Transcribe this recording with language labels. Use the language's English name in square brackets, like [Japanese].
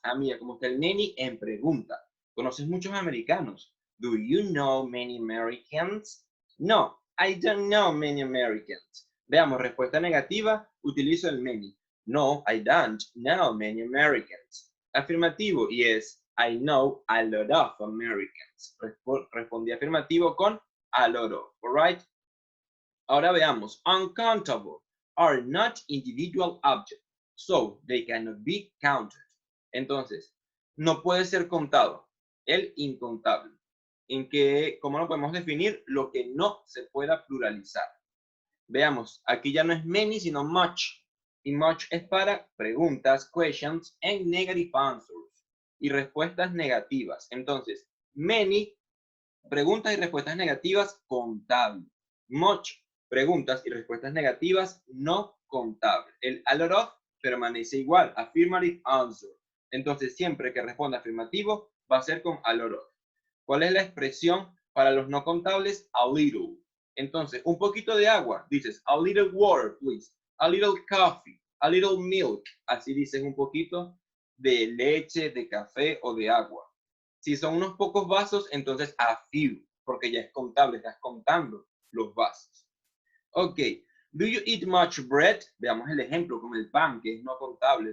[Spanish] Mira, como está el many en pregunta. ¿Conoces muchos americanos? [English] Do you know many Americans? No, I don't know many Americans. [Spanish] Veamos, respuesta negativa, utilizo el many. [English] No, I don't know many Americans. Afirmativo, yes, I know a lot of Americans. [Spanish] Respondí afirmativo con [English] a lot of, all right? [Spanish] Ahora veamos, [English] uncountable are not individual objects, so they cannot be counted. [Spanish] Entonces, no puede ser contado, el incontable. ¿Cómo lo podemos definir? Lo que no se pueda pluralizar. Veamos, aquí ya no es many, sino much. Y much es para preguntas, [English] questions, and negative answers. [Spanish] Y respuestas negativas. Entonces, many, preguntas y respuestas negativas, contable. Much, preguntas y respuestas negativas, no contable. El a lot of permanece igual, affirmative answer. Entonces, siempre que responda afirmativo, va a ser con a lot of. ¿Cuál es la expresión para los no contables? A little. Entonces, un poquito de agua, dices [English] a little water, please. A little coffee, a little milk. [Spanish] Así dices un poquito de leche, de café o de agua. Si son unos pocos vasos, entonces a few, porque ya es contable, estás contando los vasos. Ok. [English] Do you eat much bread? [Spanish] Veamos el ejemplo con el pan, que es no contable.